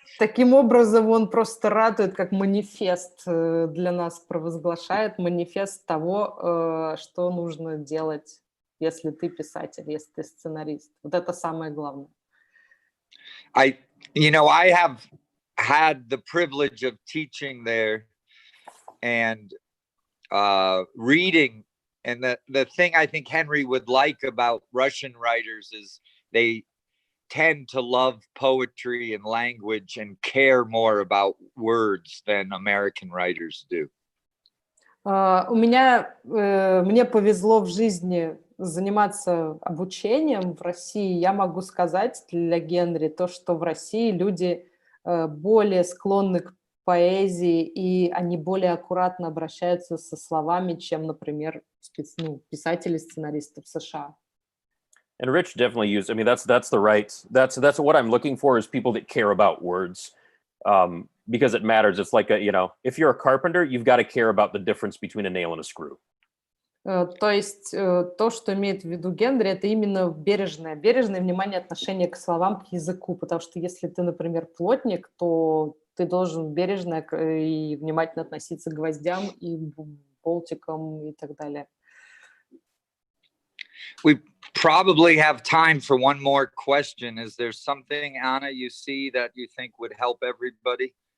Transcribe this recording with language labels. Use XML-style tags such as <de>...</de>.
<ru>таким образом он просто ратует, как манифест для нас провозглашает, манифест того, что нужно делать, если ты писатель, если ты сценарист. Вот это самое главное.</ru> <en>I have had the privilege of teaching there and reading, and the thing I think Henry would like about Russian writers is they tend to love poetry and language and care more about words than American writers do.</en> <ru>Мне повезло в жизни заниматься обучением в России. Я могу сказать для Генри то, что в России люди более склонны к поэзии, и они более аккуратно обращаются со словами, чем, например, писатели, сценаристы в США.</ru> <en>And Rich definitely used. I mean, that's what I'm looking for is people that care about words, because it matters. It's like if you're a carpenter, you've got to care about the difference between a nail and a screw.</en> <ru>То есть то, что имеет в виду Генри, это именно бережное внимание, отношение к словам, к языку, потому что если ты, например, плотник, то ты должен бережно и внимательно относиться к гвоздям и болтикам и так далее.</ru> <en>We probably have time for one more question. Is there something, Anna, you see that you think would help everybody?</en>